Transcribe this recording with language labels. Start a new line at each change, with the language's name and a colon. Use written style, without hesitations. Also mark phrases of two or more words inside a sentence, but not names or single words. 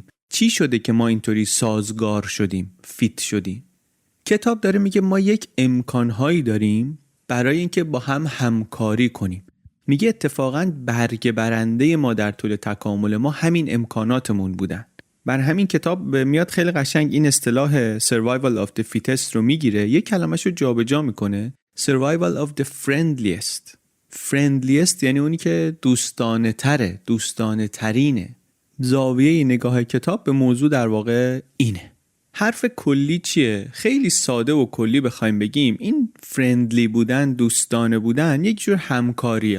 Persian: چی شده که ما اینطوری سازگار شدیم، فیت شدیم؟ کتاب داره میگه ما یک امکانهایی داریم برای اینکه با هم همکاری کنیم. میگه اتفاقاً برگ برنده ما در طول تکامل ما همین امکاناتمون بودن. بر همین کتاب میاد خیلی قشنگ این اصطلاح
English: survival of the fittest
Persian: رو میگیره، یک کلمش رو جابجا میکنه.
English: survival of the friendliest
Persian: یعنی اونی که دوستانه تره، دوستانه ترینه. زاویه نگاه کتاب به موضوع در واقع اینه. حرف کلی چیه؟ خیلی ساده و کلی بخوایم بگیم، این فرندلی بودن، دوستانه بودن یک جور همکاریه.